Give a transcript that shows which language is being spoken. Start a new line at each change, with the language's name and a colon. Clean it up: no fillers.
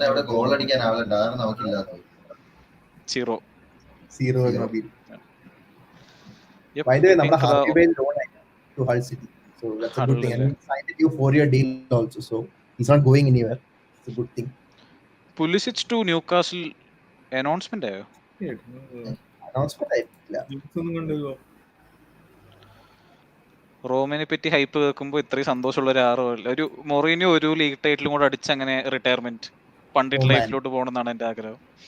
Malayalam: Goal അടിക്കാൻ ആളുണ്ട്, അതാണ് നമുക്കില്ലാത്തത്.
English: Zero By the way, നമ്മുടെ Harvey Vale loan to Hull City, so that's a good thing. And he signed a new 4-year deal also, so he's not going anywhere. It's a good thing.
Malayalam: Pulisic to Newcastle announcement ആയോ? Announcement ആയിട്ടില്ല. റോമിനെ പറ്റി hype കേൾക്കുമ്പോൾ ഇത്രയും സന്തോഷമുള്ള ഒരു Mourinho ഒരു league ടൈറ്റിലും കൂടെ അടിച്ച് അങ്ങനെ റിട്ടയർമെന്റ് പണ്ടിട്ട് ലൈഫിലോട്ട് പോകണമെന്നാണ് എന്റെ ആഗ്രഹം.